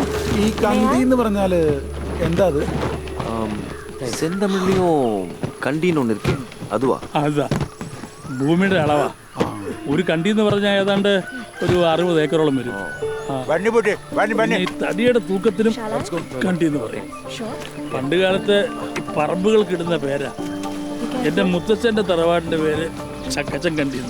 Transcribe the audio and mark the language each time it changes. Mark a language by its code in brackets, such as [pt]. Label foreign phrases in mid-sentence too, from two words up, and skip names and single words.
[ml] ഈ കണ്ടി എന്ന് പറഞ്ഞാല് എന്താ അത്? [ta] செந்தமிழ்லையும் கண்டின்னு ஒன்று இருக்கு அதுவா? [ml] അതാ ഭൂമിയുടെ അളവാ. ഒരു കണ്ടി എന്ന് പറഞ്ഞാൽ ഏതാണ്ട് ഒരു 60 ഏക്കറോളം വരും. ഈ തടിയുടെ തൂക്കത്തിനും കണ്ടി എന്ന് പറയും. പണ്ട് കാലത്ത് ഈ പറമ്പുകൾക്ക് ഇടുന്ന പേരാ. എൻ്റെ മുത്തച്ഛൻ്റെ തറവാടിൻ്റെ പേര് ചക്കച്ചൻ കണ്ടി എന്ന്.